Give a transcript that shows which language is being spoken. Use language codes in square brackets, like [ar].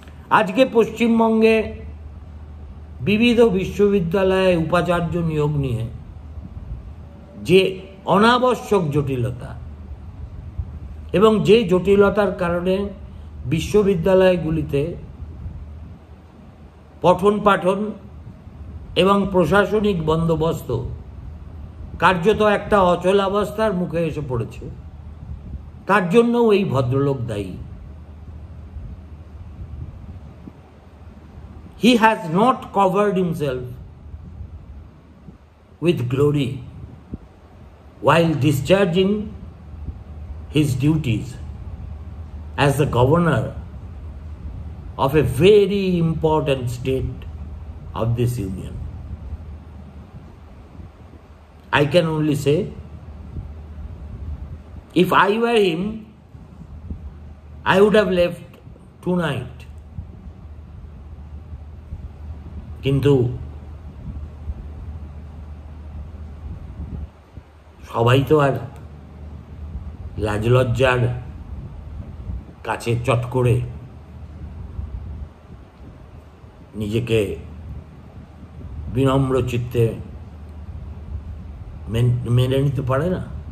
[bn] আজকে পশ্চিমবঙ্গে বিবিধ বিশ্ববিদ্যালয়ে উপাচার্য নিয়োগ নিয়ে যে অনাবশ্যক জটিলতা এবং যে জটিলতার কারণে বিশ্ববিদ্যালয়গুলিতে পঠন পাঠন এবং প্রশাসনিক বন্দোবস্ত কার্যত একটা অচলাবস্থার মুখে এসে পড়েছে, তার জন্যও এই ভদ্রলোক দায়ী। [en] He has not covered himself with glory while discharging his duties as the governor of a very important state of this union. I can only say, if I were him, I would have left tonight. [bn] কিন্তু সবাই তো আর লাজলজ্জার কাছে চট করে নিজেকে বিনম্র চিত্তে মেনে নিতে পারে না।